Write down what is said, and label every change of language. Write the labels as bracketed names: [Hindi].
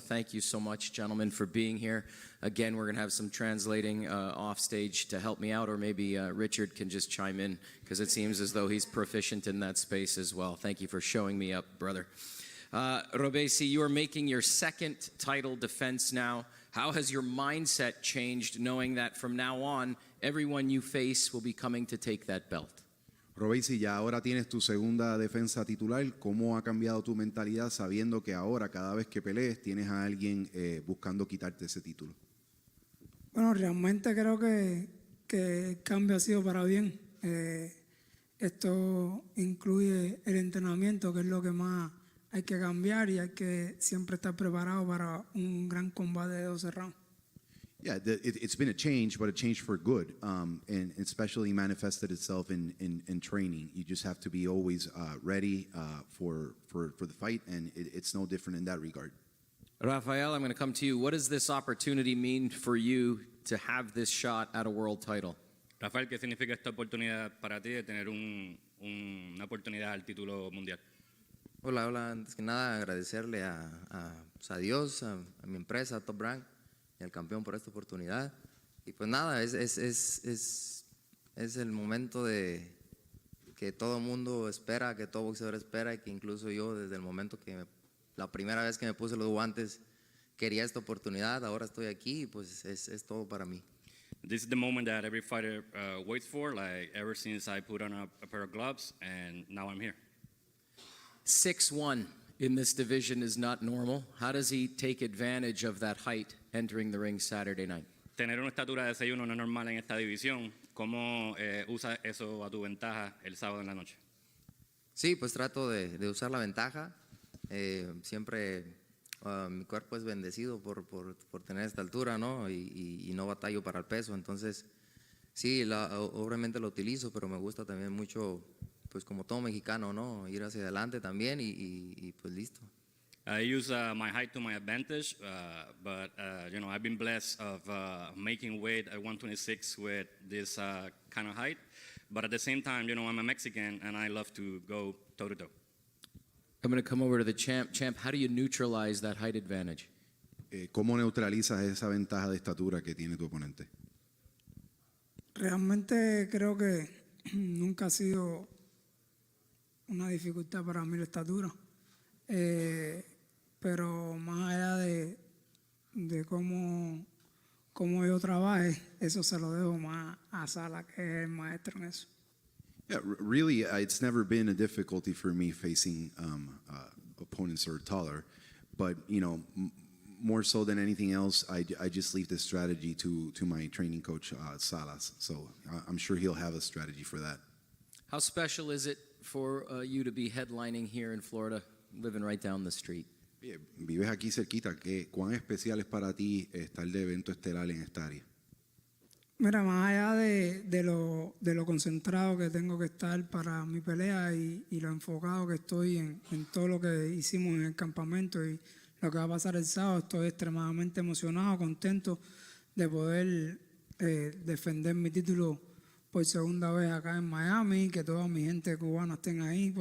[English] Thank you so much, gentlemen, for being here. Again, we're going to have some translating off stage to help me out, or maybe Richard can just chime in, because it seems as though he's proficient in that space as well. Thank you for showing me up, brother. Robeisy, you are making your 2nd title defense now. How has your mindset changed, knowing that from now on, everyone you face will be coming to take that belt? [Spanish] Robeisy, ya ahora tienes tu segunda defensa titular. ¿Cómo ha cambiado tu mentalidad sabiendo que ahora cada vez que pelees tienes a alguien buscando quitarte ese título? Bueno, realmente creo que el cambio ha sido para bien. Esto incluye el entrenamiento, que es lo que más hay que cambiar, y hay que siempre estar preparado para un gran combate de 12 rounds. [English] Yeah, it's been a change, but a change for good, and especially manifested itself in training. You just have to be always ready for the fight, and it's no different in that regard. Rafael, I'm going to come to you. What does this opportunity mean for you to have this shot at a world title? [Spanish] Rafael, ¿qué significa esta oportunidad para ti de tener una oportunidad al título mundial? Hola, antes que nada agradecerle a Dios, a mi empresa, a Top Rank, y al campeón por esta oportunidad. Y pues nada, es el momento de que todo mundo espera, que todo boxeador espera, y que incluso yo desde el momento la primera vez que me puse los guantes quería esta oportunidad. Ahora estoy aquí y pues es todo para mí. [English] This is the moment that every fighter waits for, like ever since I put on a pair of gloves, and now I'm here. 6'1" in this division is not normal. How does he take advantage of that height entering the ring Saturday night? [Spanish] Tener una estatura de 6'1" no es normal en esta división. ¿Cómo usas eso a tu ventaja el sábado en la noche? Sí, pues trato de usar la ventaja. Siempre mi cuerpo es bendecido por tener esta altura, ¿no? Y no batallo para el peso. Entonces, sí, obviamente lo utilizo, pero me gusta también mucho, pues como todo mexicano, ¿no? Ir hacia adelante también y pues listo. [English] I use my height to my advantage, but I've been blessed of making weight at 126 with this kind of height. But at the same time, I'm a Mexican and I love to go toe to toe. I'm going to come over to the champ. Champ, how do you neutralize that height advantage? [Spanish] ¿Cómo neutralizas esa ventaja de estatura que tiene tu oponente? Realmente creo que nunca ha sido una dificultad para mí la estatura, pero más allá de cómo yo trabaje, eso se lo dejo más a Sala, que es el maestro en eso. [English] Yeah, really, it's never been a difficulty for me facing opponents who are taller, but more so than anything else, I just leave the strategy to my training coach Salas. So I'm sure he'll have a strategy for that. How special is it for you to be headlining here in Florida, living right down the street? [Spanish] Vives aquí cerquita. ¿Cuán especial es para ti estar de evento estelar en esta área? Mira, más allá de lo concentrado que tengo que estar para mi pelea y lo enfocado que estoy en todo lo que hicimos en el campamento y lo que va a pasar el sábado, estoy extremadamente emocionado, contento de poder defender mi título por segunda vez acá en Miami, que toda mi gente cubana estén ahí.